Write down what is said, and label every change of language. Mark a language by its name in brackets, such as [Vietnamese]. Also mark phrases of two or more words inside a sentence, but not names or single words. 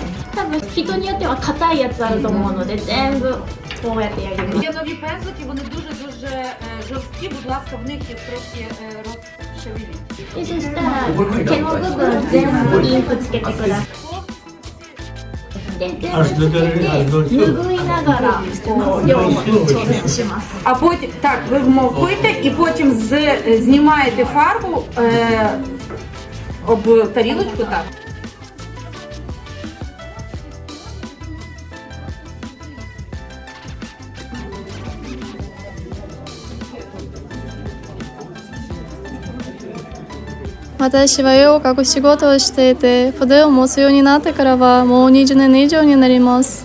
[Japanese] 多分人によっては硬いやつあると思うので全部こうやってやります。 [Ukrainian] Є нові пензлики, вони дуже жорсткі, будь ласка, в них їх трошки розшевеліть. [Japanese] でそしたら毛の部分全部インクつけてください。で全部つけて拭いながらこう量を調節します。 [Ukrainian] А потім, так, ви вмовкуєте і потім знімаєте фарбу об тарілочку, так. [Japanese] 私は絵を描く仕事をしていて、筆を持つようになってからはもう20年以上になります。